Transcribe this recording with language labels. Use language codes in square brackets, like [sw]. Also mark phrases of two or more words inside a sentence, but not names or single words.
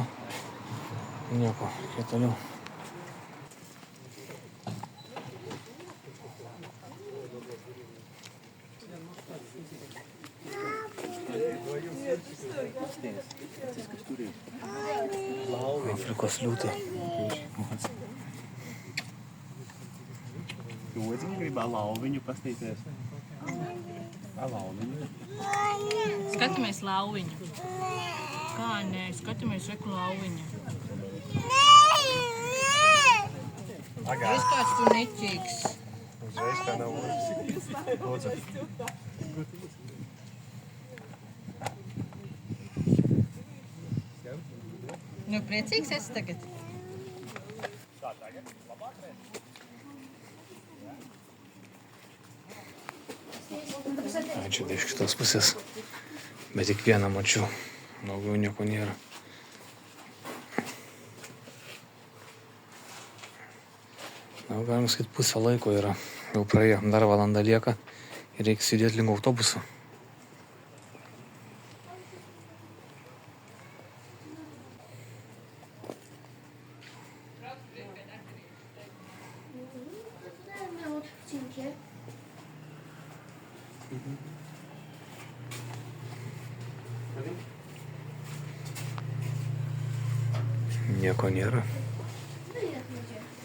[lt] Nieko, kiek toliau. Afrikos liūtai. [lv] Skatāmies lauviņu. Kā nē, skatāmies reku lauviņu. Es kāds tu neķīgs. Uzreiz kā nav lūdzu. Nu, priecīgs esi tagad? [lt] Čia iš kitos pusės. Bet tik vieną mačiau. Daugiau nieko nėra. Na, galim sakyti, pusę laiko yra. Jau praėjo. Dar valanda lieka. Ir reikia judėti link autobuso. [ru] Вот в теньке. [lt] Nieko nėra. [ru] Привет, Надя.